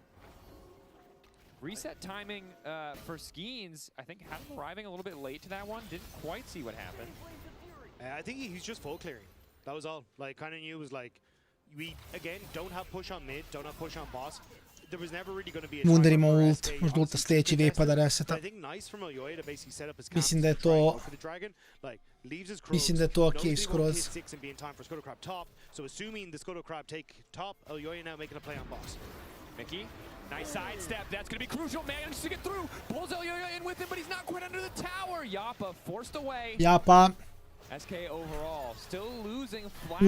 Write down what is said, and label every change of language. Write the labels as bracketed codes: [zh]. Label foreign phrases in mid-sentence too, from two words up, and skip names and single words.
[en] Reset timing for Skeens, I think, had him arriving a little bit late to that one. Didn't quite see what happened. I think he's just full clearing. That was all. Like, kind of knew was like, we, again, don't have push on mid, don't have push on boss. There was never really going to be a [hr] Wunder ima ult, možda ulta sljedeći vepa da reseta. [en] I think nice from EULCS to basically set up his [hr] Mislim da je to... Mislim da je to okej skroz. [en] So assuming the Scuttle Crab take top, EULCS now making a play on boss. Mickey, nice sidestep. That's going to be crucial. Manages to get through. Pulls EULCS in with him, but he's not quite under the tower. Yappa forced away. Yappa. SK overall still losing flash